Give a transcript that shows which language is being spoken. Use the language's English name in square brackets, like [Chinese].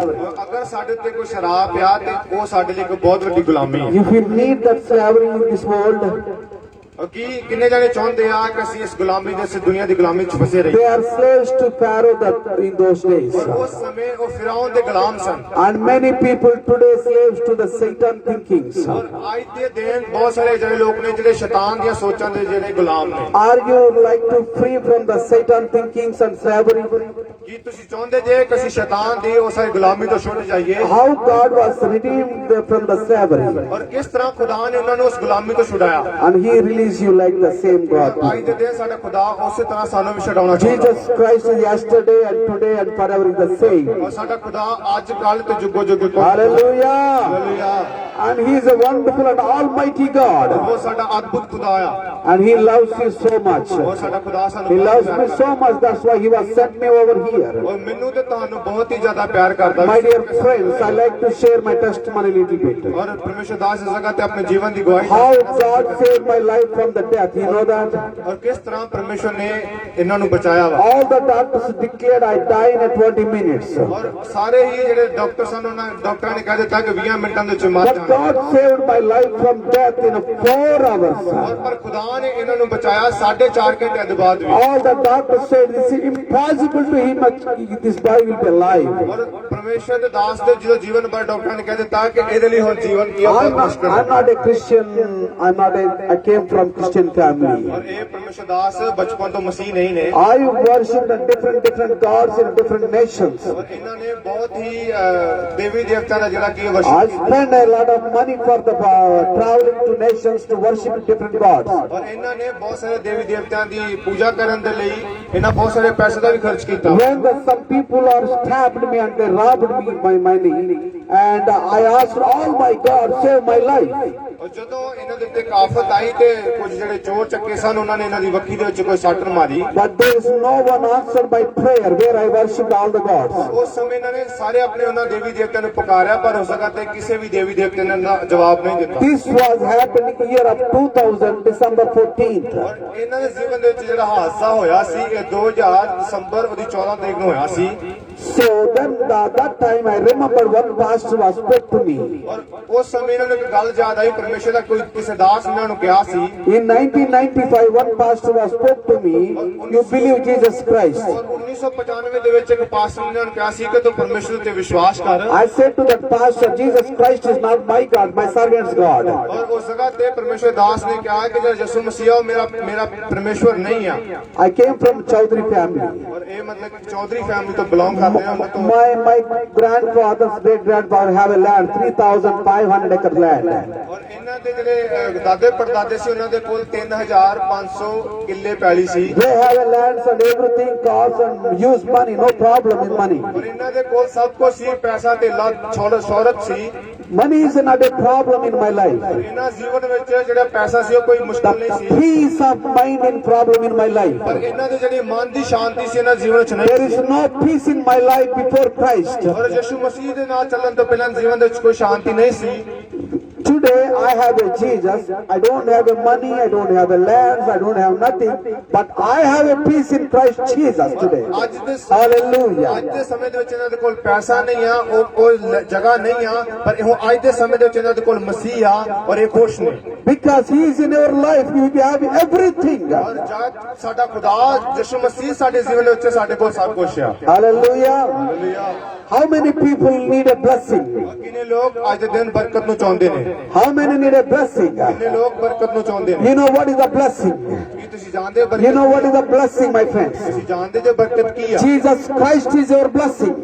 [Punjabi] ਔਰ ਅਗਰ ਸਾਡੇ ਤੇ ਕੋਈ ਸ਼ਰਾਬ ਆ ਤੇ ਉਹ ਸਾਡੇ ਲਈ ਇੱਕ ਬਹੁਤ ਵੱਡੀ ਗੁਲਾਮੀ ਹੈ [English] If you need that slavery in this world, [Punjabi] ਔਰ ਕੀ ਕਿੰਨੇ ਜਾਣੇ ਚਾਹੁੰਦੇ ਆ ਕਿ ਅਸੀਂ ਇਸ ਗੁਲਾਮੀ ਦੇ ਇਸ ਦੁਨੀਆ ਦੀ ਗੁਲਾਮੀ ਚ ਫਸੇ [English] they [Punjabi] ਰਹੀਏ [English] are slaves to Pharaoh that in those days. [Punjabi] ਉਸ ਸਮੇਂ ਉਹ ਫਿਰੌਨ ਦੇ ਗੁਲਾਮ ਸਨ [English] And many people today slaves to the Satan thinkings. [Punjabi] ਔਰ ਅੱਜ ਦੇ ਦਿਨ ਬਹੁਤ ਸਾਰੇ ਜਿਹੜੇ ਲੋਕ ਨੇ ਜਿਹੜੇ ਸ਼ੈਤਾਨ ਦੀਆਂ ਸੋਚਾਂ ਦੇ ਜਿਹੜੇ ਗੁਲਾਮ ਨੇ [English] Are you like to free from the Satan thinkings and slavery? [Punjabi] ਕੀ ਤੁਸੀਂ ਚਾਹੁੰਦੇ ਜੇ ਕਿ ਅਸੀਂ ਸ਼ੈਤਾਨ ਦੀ ਉਸ ਗੁਲਾਮੀ ਤੋਂ ਛੁੱਟ ਜਾਈਏ [English] How God was redeemed from the slavery. [Punjabi] ਔਰ ਕਿਸ ਤਰ੍ਹਾਂ ਖੁਦਾ ਨੇ ਉਹਨਾਂ ਨੂੰ ਉਸ ਗੁਲਾਮੀ ਤੋਂ ਛੁਡਾਇਆ [English] And He released you like the same God. [Punjabi] ਅੱਜ ਦੇ ਦਿਨ ਸਾਡਾ ਖੁਦਾ ਉਸੇ ਤਰ੍ਹਾਂ ਸਾਨੂੰ ਵੀ ਛਡਾਉਣਾ ਚਾਹੁੰਦਾ [English] Jesus Christ is yesterday and today and forever is the same. [Punjabi] ਔਰ ਸਾਡਾ ਖੁਦਾ ਅੱਜ ਕੱਲ ਤੇ ਜੁਗੋ ਜੁਗ [English] Hallelujah. [Punjabi] Hallelujah [English] And He is a wonderful and almighty God. [Punjabi] ਉਹ ਸਾਡਾ ਅਦਭੁਤ ਖੁਦਾ ਆ [English] And He loves you so much. [Punjabi] ਔਰ ਸਾਡਾ ਖੁਦਾ [English] He [Punjabi] ਸਾਨੂੰ ਬਹੁਤ [English] loves [Punjabi] ਪਿਆਰ [English] me so much. That's why He was sent me over here. [Punjabi] ਔਰ ਮੈਨੂੰ ਤੇ ਤੁਹਾਨੂੰ ਬਹੁਤ ਹੀ ਜ਼ਿਆਦਾ ਪਿਆਰ ਕਰਦਾ [English] My dear friends, I like to share my testimony a little bit. [Punjabi] ਔਰ ਪਰਮੇਸ਼ਰ ਦਾਸ ਇਸ ਜਗ੍ਹਾ ਤੇ ਆਪਣੇ ਜੀਵਨ ਦੀ ਗਵਾਹੀ [English] How God saved my life from the death. You know that? [Punjabi] ਔਰ ਕਿਸ ਤਰ੍ਹਾਂ ਪਰਮੇਸ਼ਰ ਨੇ ਇਹਨਾਂ ਨੂੰ ਬਚਾਇਆ ਵਾ [English] All the doctors declared I die in 20 minutes. [Punjabi] ਔਰ ਸਾਰੇ ਹੀ ਜਿਹੜੇ ਡਾਕਟਰ ਸਨ ਉਹਨਾਂ ਡਾਕਟਰਾਂ ਨੇ ਕਹਿ ਦਿੱਤਾ ਕਿ 20 ਮਿੰਟਾਂ ਦੇ ਵਿੱਚ ਮਰ [English] But [Punjabi] ਜਾਣਾ [English] God saved my life from death in 4 hours. [Punjabi] ਔਰ ਪਰ ਖੁਦਾ ਨੇ ਇਹਨਾਂ ਨੂੰ ਬਚਾਇਆ 4.5 ਘੰਟਿਆਂ ਦੇ ਬਾਅਦ ਵੀ [English] All the doctors said this is impossible to him. This boy will be alive. [Punjabi] ਔਰ ਪਰਮੇਸ਼ਰ ਦੇ ਦਾਸ ਦੇ ਜਦੋਂ ਜੀਵਨ ਬਾਰੇ ਡਾਕਟਰਾਂ ਨੇ ਕਹਿ ਦਿੱਤਾ ਕਿ ਇਹਦੇ ਲਈ ਹੁਣ ਜੀਵਨ ਕੀ ਹੋਣਾ ਮੁਸ਼ਕਲ [English] I'm not a Christian. I came from Christian family. [Punjabi] ਔਰ ਇਹ ਪਰਮੇਸ਼ਰ ਦਾਸ ਬਚਪਨ ਤੋਂ ਮਸੀਹ ਨਹੀਂ ਨੇ [English] I worshipped different gods in different nations. [Punjabi] ਔਰ ਇਹਨਾਂ ਨੇ ਬਹੁਤ ਹੀ ਦੇਵੀ ਦੇਵਤਾ ਦਾ ਜਿਹੜਾ ਕੀ [English] I worship spent a lot of money for the traveling to nations to worship different gods. [Punjabi] ਔਰ ਇਹਨਾਂ ਨੇ ਬਹੁਤ ਸਾਰੇ ਦੇਵੀ ਦੇਵਤਿਆਂ ਦੀ ਪੂਜਾ ਕਰਨ ਦੇ ਲਈ ਇਹਨਾਂ ਬਹੁਤ ਸਾਰੇ ਪੈਸੇ ਦਾ ਵੀ ਖਰਚ ਕੀਤਾ [English] When some people are stabbed me and they robbed me my money, and I asked all my God save my life. [Punjabi] ਔਰ ਜਦੋਂ ਇਹਨਾਂ ਦੇ ਉੱਤੇ ਕਾਫਤ ਆਈ ਤੇ ਕੁਝ ਜਿਹੜੇ ਚੋਰ ਚੱਕੇ ਸਨ ਉਹਨਾਂ ਨੇ ਇਹਨਾਂ ਦੀ ਵੱਖੀ ਦੇ ਵਿੱਚ ਕੋਈ ਸੱਟ ਮਾਰੀ [English] But there is no one answered my prayer where I worshipped all the gods. [Punjabi] ਉਸ ਸਮੇਂ ਇਹਨਾਂ ਨੇ ਸਾਰੇ ਆਪਣੇ ਉਹਨਾਂ ਦੇਵੀ ਦੇਵਤਿਆਂ ਨੂੰ ਪੁਕਾਰਿਆ ਪਰ ਉਸ ਜਗ੍ਹਾ ਤੇ ਕਿਸੇ ਵੀ ਦੇਵੀ ਦੇਵਤੇ ਨੇ ਜਵਾਬ ਨਹੀਂ ਦਿੱਤਾ [English] This was happening year of 2000 December 14th. [Punjabi] ਔਰ ਇਹਨਾਂ ਦੇ ਜੀਵਨ ਦੇ ਵਿੱਚ ਜਿਹੜਾ ਹਾਦਸਾ ਹੋਇਆ ਸੀ ਇਹ 2000 ਦਸੰਬਰ ਉਹਦੀ 14 ਤਰੀਕ ਨੂੰ ਹੋਇਆ ਸੀ [English] So then that time I remember one pastor was spoke to me. [Punjabi] ਔਰ ਉਸ ਸਮੇਂ ਇਹਨਾਂ ਨੂੰ ਇੱਕ ਗੱਲ ਯਾਦ ਆਈ ਪਰਮੇਸ਼ਰ ਦਾ ਕੋਈ ਕਿਸੇ ਦਾਸ ਨੇ ਇਹਨਾਂ ਨੂੰ ਕਿਹਾ ਸੀ [English] In 1995 one pastor was spoke to me, you believe Jesus Christ. [Punjabi] ਔਰ 1995 ਦੇ ਵਿੱਚ ਇੱਕ ਪਾਸਟਰ ਨੇ ਇਹਨਾਂ ਨੂੰ ਕਿਹਾ ਸੀ ਕਿ ਤੂੰ ਪਰਮੇਸ਼ਰ ਉੱਤੇ ਵਿਸ਼ਵਾਸ ਕਰ [English] I said to that pastor, Jesus Christ is not my God, my servant's God. [Punjabi] ਔਰ ਉਸ ਜਗ੍ਹਾ ਤੇ ਪਰਮੇਸ਼ਰ ਦਾਸ ਨੇ ਕਿਹਾ ਕਿ ਜਿਹੜਾ ਯਿਸੂ ਮਸੀਹ ਉਹ ਮੇਰਾ ਪਰਮੇਸ਼ਰ ਨਹੀਂ ਆ [English] I came from Chaudhary family. [Punjabi] ਔਰ ਇਹ ਮਤਲਬ ਕਿ ਚੌਧਰੀ ਫੈਮਿਲੀ ਤੋਂ ਬਿਲੋਂਗ ਕਰਦੇ ਆ ਉਹਨਾਂ ਤੋਂ [English] My grandfather's great grandfather have a land, 3,500 acre land. [Punjabi] ਔਰ ਇਹਨਾਂ ਦੇ ਜਿਹੜੇ ਦਾਦੇ ਪੜਦਾਦੇ ਸੀ ਉਹਨਾਂ ਦੇ ਕੋਲ 3500 ਕਿੱਲੇ ਪੈਲੀ ਸੀ [English] They have a lands and everything, cars and use money, no problem in money. [Punjabi] ਔਰ ਇਹਨਾਂ ਦੇ ਕੋਲ ਸਭ ਕੁਝ ਸੀ ਪੈਸਾ ਧੇਲਾ ਸ਼ੌਹਰਤ ਸੀ [English] Money is not a problem in my life. [Punjabi] ਇਹਨਾਂ ਜੀਵਨ ਵਿੱਚ ਜਿਹੜਾ ਪੈਸਾ ਸੀ ਉਹ ਕੋਈ ਮੁਸ਼ਕਲ ਨਹੀਂ ਸੀ [English] Peace of mind is problem in my life. [Punjabi] ਪਰ ਇਹਨਾਂ ਦੇ ਜਿਹੜੀ ਮਨ ਦੀ ਸ਼ਾਂਤੀ ਸੀ ਇਹਨਾਂ ਜੀਵਨ ਵਿੱਚ ਨਹੀਂ [English] There is no peace in my life before Christ. [Punjabi] ਔਰ ਯਿਸੂ ਮਸੀਹ ਦੇ ਨਾਲ ਚੱਲਣ ਤੋਂ ਪਹਿਲਾਂ ਜੀਵਨ ਦੇ ਵਿੱਚ ਕੋਈ ਸ਼ਾਂਤੀ ਨਹੀਂ ਸੀ [English] Today I have a Jesus. I don't have a money, I don't have a lands, I don't have nothing, but I have a peace in Christ Jesus today. [Punjabi] ਅੱਜ ਦੇ [English] Hallelujah. [Punjabi] ਅੱਜ ਦੇ ਸਮੇਂ ਦੇ ਵਿੱਚ ਇਹਨਾਂ ਦੇ ਕੋਲ ਪੈਸਾ ਨਹੀਂ ਆ, ਉਹ ਕੋਈ ਜਗ੍ਹਾ ਨਹੀਂ ਆ, ਪਰ ਹੁਣ ਅੱਜ ਦੇ ਸਮੇਂ ਦੇ ਵਿੱਚ ਇਹਨਾਂ ਦੇ ਕੋਲ ਮਸੀਹ ਆ ਔਰ ਇਹ ਖੁਸ਼ ਨੇ। [English] Because He is in your life, you will have everything. [Punjabi] ਔਰ ਜਦ ਸਾਡਾ ਖੁਦਾ ਯਿਸੂ ਮਸੀਹ ਸਾਡੇ ਜੀਵਨ ਦੇ ਵਿੱਚ ਸਾਡੇ ਕੋਲ ਸਭ ਕੁਝ ਆ। [English] Hallelujah. How many people need a blessing? [Punjabi] ਕਿੰਨੇ ਲੋਕ ਅੱਜ ਦੇ ਦਿਨ ਬਰਕਤ ਨੂੰ ਚਾਹੁੰਦੇ ਨੇ? [English] How many need a blessing? [Punjabi] ਕਿੰਨੇ ਲੋਕ ਬਰਕਤ ਨੂੰ ਚਾਹੁੰਦੇ ਨੇ? [English] You know what is a blessing? [Punjabi] ਕੀ ਤੁਸੀਂ ਜਾਣਦੇ ਹੋ [English] You [Punjabi] ਬਰਕਤ? [English] know what is a blessing, my friends? [Punjabi] ਤੁਸੀਂ ਜਾਣਦੇ ਜੋ ਬਰਕਤ ਕੀ ਆ? [English] Jesus Christ is your blessing.